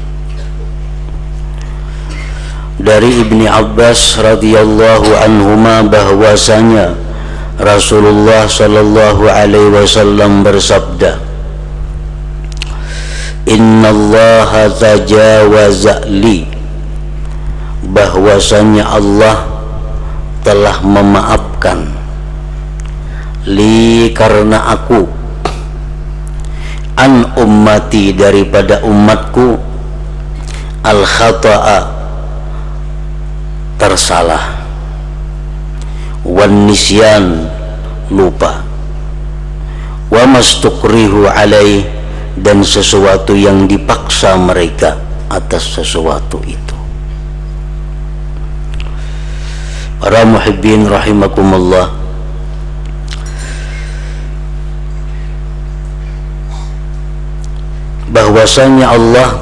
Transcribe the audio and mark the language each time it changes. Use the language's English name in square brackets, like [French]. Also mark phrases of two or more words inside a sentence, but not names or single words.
[Indonesian] Dari Ibni Abbas [Arabic] رضي الله عنهما [Indonesian] bahwasanya Rasulullah [Arabic] صلى الله عليه وسلم [Indonesian] bersabda, [Arabic] إن الله تجاوز لي, [Indonesian] bahwasanya Allah telah memaafkan li, karena aku, [Arabic] عن أمتي, [Indonesian] daripada umatku, [Arabic] الخطأ, [Indonesian] tersalah, [Arabic] والنسيان, [Indonesian] lupa, [Arabic] وما استكرهوا عليه, [Indonesian] dan sesuatu yang dipaksa mereka atas sesuatu itu. Para muhibbin rahimakumullah, bahwasanya Allah